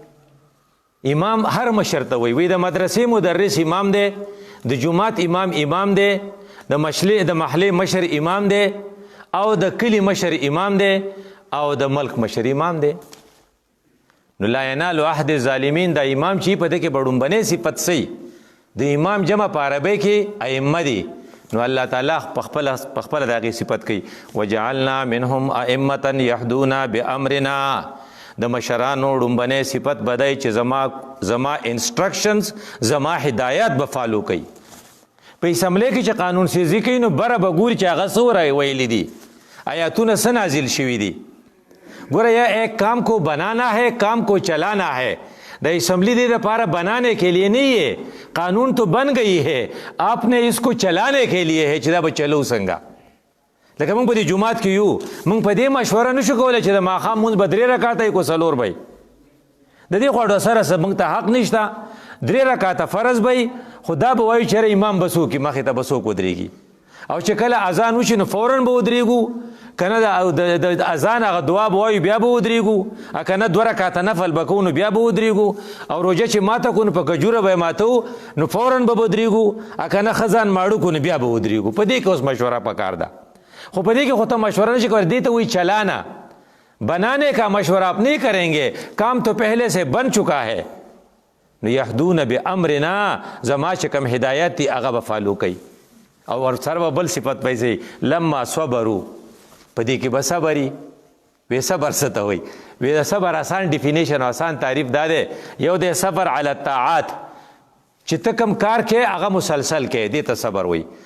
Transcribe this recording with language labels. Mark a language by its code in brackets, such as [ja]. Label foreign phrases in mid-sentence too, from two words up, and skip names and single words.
[ps] امام هر مشر ته وایي د مدرسې مدرس امام دی د جومات امام دی د محلې مشر امام دی او د کلي مشر امام دی او د ملک مشر امام دی. نو [ar] لا ینالو عهد الظالمین [ps] دا امام چې په دې کې به ډومبنۍ صفت صحیح د امام جمع په عربۍ کې ائمه دي. نو الله تعالی په خپله د هغې صفت کوي [ar] وجعلنا منهم ائمة یهدون بامرنا. [ps] د مشرانو ډومبنۍ صفت بدی چې زما انسټرکشنز زما هدایات به فالو کوي. په اسمبلی کې چې قانون سازي کوي نو بره به ګوري چې هغه څه ویلي دي آیاتونه څه نازل شوي دي. [ur] ګوره یا ایک کام کو بنانا ہے کام کو چلانا ہے. [ps] د اسمبلی دے پارا [ur] بنانے کے لیے نہیں ہے قانون تو بن گئی ہے آپ نے اس کو چلانے کے لیے ہے [ps] چې دا به چلو څنګه. لکه موږ په دې جومات کې یو موږ په دې مشوره نشو کولی چې د ماښام مونځ به 3 رکعته کو 4 به د دې خواړو سره موږ ته حق نشته. 3 رکعته فرض به خو دا به وایو چېرې امام به څوک مخې ته به څوک ودرېږي او چې کله اذان وشي نو فوراً به ودرېږو که نه د اذان هغه دعا به وایو بیا به ودرېږو که نه 2 رکعته نفل به کوو نو بیا به ودرېږو او روژه چې ماته کړو نو په کجوره به یې ماتو نو فوراً به ودرېږو که نه ښه ځان ماړو کړو نو بیا به ودرېږو. په دې کې اوس مشوره پکار ده خو په دې کې خو ته مشوره نشي کولی. دې ته وایي [ur] چلانا بنانے کا مشورہ آپ نہیں کریں گے کام تو پہلے سے بن چکا ہے. [ps] نو [ar] یهدون بامرنا [ps] زما چې کوم هدایت دي هغه به فالو کوي. او ورسره به بل صفت پیسې [ar] لما صبرو [ps] په دې کې به صبري. وی صبر څه ته وایي؟ وی د صبر آسان ډیفینیشن آسان تعریف دا دی یو دی [ar] صبر علی الطاعات [ps] چې ته کوم کار کې هغه مسلسل کې دې ته صبر وایي.